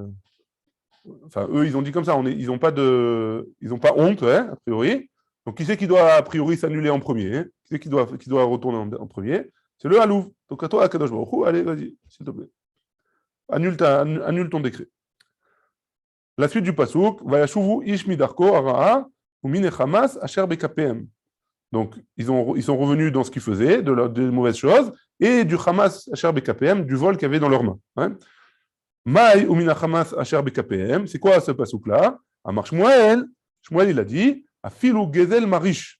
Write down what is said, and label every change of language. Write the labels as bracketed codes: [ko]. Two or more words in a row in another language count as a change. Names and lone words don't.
[fr] Enfin, eux, ils ont dit comme ça, ils n'ont pas honte, hein, a priori. Donc, qui c'est qui doit, a priori, s'annuler en premier? Hein? Qui c'est qui doit retourner en premier? C'est le Halouf. Donc, à toi, à [he] קדוש ברוך הוא, [fr] allez, vas-y, s'il te plaît. Annule ton décret. La suite du pasouk, [he] וישבו איש מדרכו הרעה ומן החמס אשר בכפיהם. [fr] Donc, ils sont revenus dans ce qu'ils faisaient, des mauvaises choses, et du [he] חמס אשר בכפיהם, [fr] du vol qu'il y avait dans leurs mains. Hein? [he] מאי ומן חמס אשר בכפיהם, [fr] c'est quoi ce pasouk-là? [he] אמר שמואל, [fr] il a dit, [he] אפילו גזל מריש.